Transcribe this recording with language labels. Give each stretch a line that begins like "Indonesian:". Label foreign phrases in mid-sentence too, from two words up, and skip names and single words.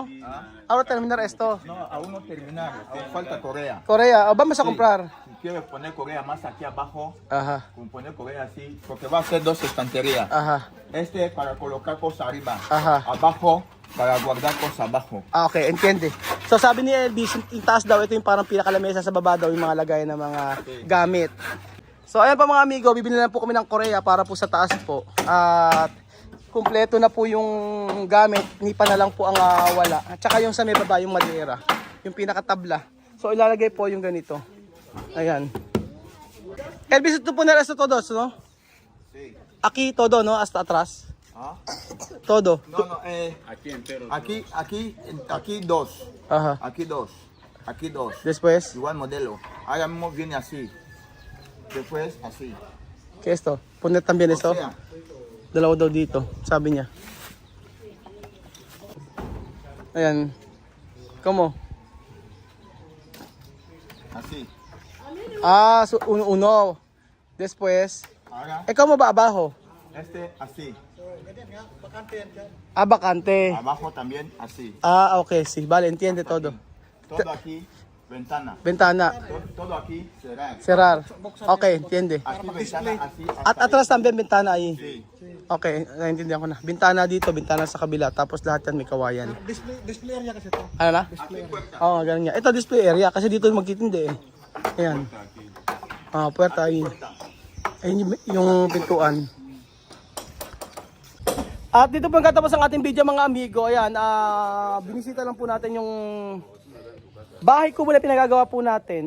Spanish: Ahora terminar esto. No, aún no terminar, aún falta Corea. Korea, vamos a comprar. Si quieres poner Corea más aquí abajo, Ajá, poner Corea así, porque va a ser dos estanterías. ajá. Este es para colocar cosas arriba, Ajá. abajo para guardar cosas abajo. Okay, entiende.
Filipino: So sabi ni Elvis, yung taas daw, ito yung parang pinakalamesa, sa baba daw yung mga lagay ng mga gamit. So ayan pa mga amigo, bibili na po kami ng Korea para po sa taas po. At kumpleto na po yung gamit, nipa na lang po ang wala. At saka yung sa may baba, yung madera, yung pinakatabla. So ilalagay po yung ganito. Ayan. Elvis, ito po na
Spanish: resto todos,
Filipino: no?
Spanish: Sí. Aquí todo, no? Hasta atrás. ¿Ah? Todo. No, aquí dos, Ajá. aquí dos, aquí dos. Después, Igual modelo. Ahora mismo viene así. Después así. ¿qué esto? Poner también esto. O sea,
Filipino: Dalawa daw dito, sabi niya. Ayan.
Spanish: ¿Cómo? así. So uno. Después. Ahora ¿Cómo va abajo? este así. Vacante. Abajo también así. Okay, sí. Vale, entiende todo. Todo aquí Ventana. Bentana. Todo aquí, cerrar. Cerrar. Okay, entiende. Aquí ventana, así. At atras también bentana ahí. Sí.
Filipino: Okay, naintindihan ko na. Bintana dito, bintana sa kabila, tapos lahat yan may kawayan.
English: Display area
Filipino: kasi to. Ano na?
Spanish: Aquí puerta.
Filipino: Oo, ganun nga. Ito
English: display area
Filipino: kasi dito magtitindi eh. Ayan. Ah, puwerta ayun. Ayun yung pintuan. At dito po ang katapos ang ating video mga amigo. Ayan, binisita lang po natin yung bahay ko muna pinagagawa po natin.